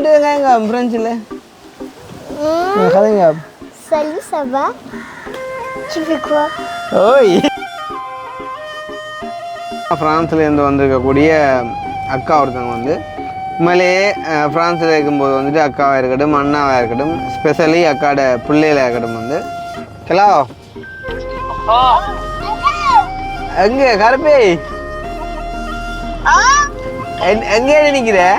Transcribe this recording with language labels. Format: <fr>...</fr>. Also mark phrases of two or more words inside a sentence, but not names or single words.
<ta>கதைங்க ஃப்ரெண்ட்ஸில் கதைங்க.</ta> <fr>Salut, ça va? Tu fais quoi?</fr> <ta>ஓய் ஃப்ரான்ஸ்லேருந்து வந்திருக்கக்கூடிய அக்கா ஒருத்தவங்க வந்து உண்மையிலேயே ஃப்ரான்ஸில் இருக்கும்போது வந்துட்டு அக்காவாக இருக்கட்டும் அண்ணாவாக இருக்கட்டும் ஸ்பெஷலி அக்காவோட பிள்ளைகளாக இருக்கட்டும் வந்து ஹலோ எங்கே கருப்பே எங்கே நிற்கிற?</ta>